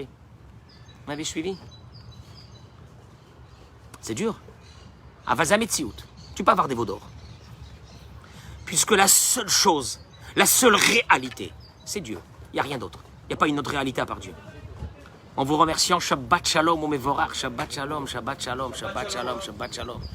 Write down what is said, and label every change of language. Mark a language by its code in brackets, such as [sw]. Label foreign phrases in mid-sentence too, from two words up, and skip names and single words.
[fr] Vous m'avez suivi? C'est dur. À Vazametsiout, tu peux avoir des veaux d'or. Puisque la seule chose, la seule réalité, c'est Dieu. Il n'y a rien d'autre. Il n'y a pas une autre réalité à part Dieu. En vous remerciant, [he] שבת שלום, ומבורך, שבת שלום, שבת שלום, שבת שלום, שבת שלום.